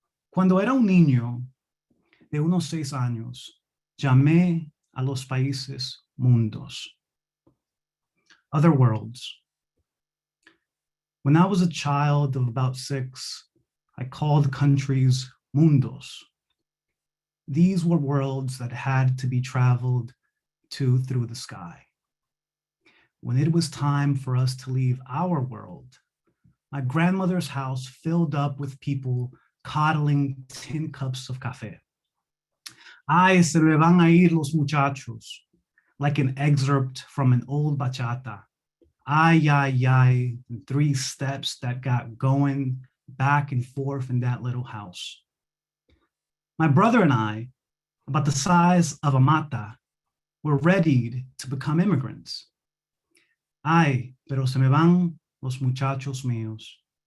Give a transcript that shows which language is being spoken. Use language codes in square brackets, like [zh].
[es] Cuando era un niño de unos 6 años, llamé a los países mundos, [en] other worlds. When I was a child of about 6, I called countries mundos. These were worlds that had to be traveled to through the sky. When it was time for us to leave our world, my grandmother's house filled up with people coddling tin cups of café. [es] Ay, se me van a ir los muchachos, [en] like an excerpt from an old bachata. Ay, ay, ay, 3 steps that got going back and forth in that little house. My brother and I, about the size of a mata, were readied to become immigrants. [es] Ay, pero se me van los muchachos míos.